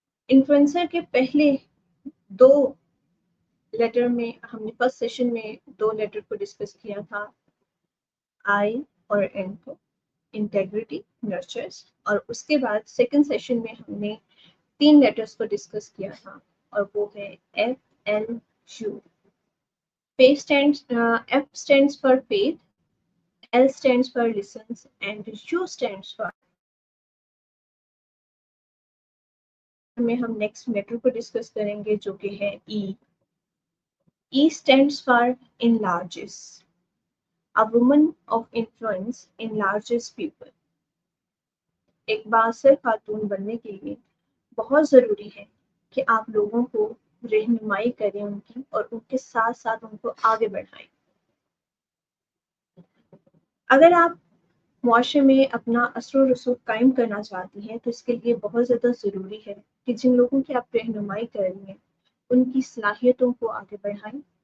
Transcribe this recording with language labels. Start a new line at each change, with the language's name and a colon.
Hindi: Influencer के पहले 2 letter में हमने फर्स्ट सेशन में 2 लेटर को डिस्कस किया था, आई और एन को, इंटेग्रिटी, नर्चर्स, और उसके बाद सेकंड सेशन में हमने 3 लेटर्स को डिस्कस किया था और वो है F, L, you.
English: F stands for faith, L stands for listens and U stands for
Hindi: में हम नेक्स्ट लेटर को डिस्कस करेंगे जो कि है
English: E. E stands for enlarges. A woman of influence enlarges people.
Hindi: एक बाअसर खातून बनने के लिए बहुत ज़रूरी है कि आप लोगों को रहनुमाई करें उनकी और उनके साथ साथ उनको आगे बढ़ाएं। अगर आप मुआशरे में अपना असर रसूख कायम करना चाहती हैं तो इसके लिए बहुत ज़्यादा ज़रूरी है कि जिन लोगों की आप रहनुमाई कर रही हैं उनकी सलाहियतों को आगे बढ़ाएं।